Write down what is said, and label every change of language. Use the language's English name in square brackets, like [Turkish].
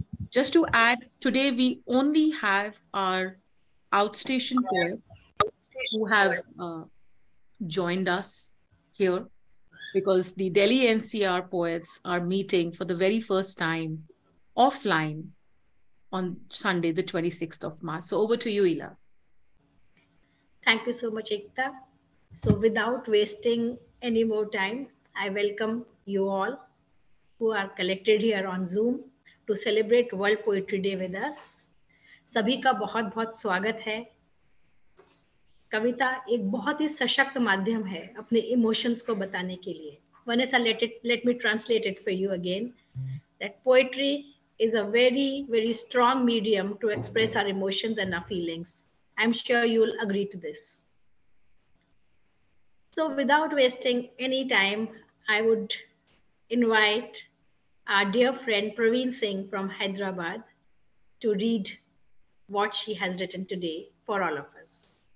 [English] Just to add, today we only have our outstation poets who have joined us here because the Delhi NCR poets are meeting for the very first time offline on Sunday, the 26th of March. So over to you, Ila. Thank you so much, Ekta. So, without wasting any more time, I welcome you all who are collected here on Zoom to celebrate World Poetry Day with us. [Hindi] सभी का बहुत बहुत स्वागत है. कविता एक बहुत ही सशक्त माध्यम है अपने इमोशंस को बताने के लिए. [English] Vanessa, let me translate it for you again. That poetry is a very strong medium to express our emotions and our feelings. I'm sure you'll agree to this. So without wasting any time, I would invite our dear friend Praveen Singh from Hyderabad to read what she has written today for all of us.